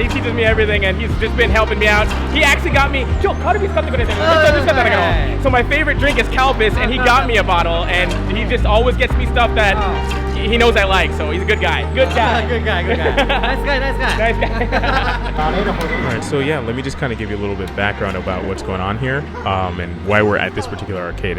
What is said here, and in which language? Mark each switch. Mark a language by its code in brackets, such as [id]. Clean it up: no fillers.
[en] He teaches me everything, and he's just been helping me out. He actually got me. [ja] 今日カルピス買ってくれてる。めっちゃ嬉しかったんだけど。 [en] So my favorite drink is Calpis, and he got me a bottle, and he just always gets me stuff that he knows I like. So he's a good guy. Good guy. Nice guy. Alright, so yeah, let me just kind of give you a little bit of background about what's going on here, and why we're at this particular arcade.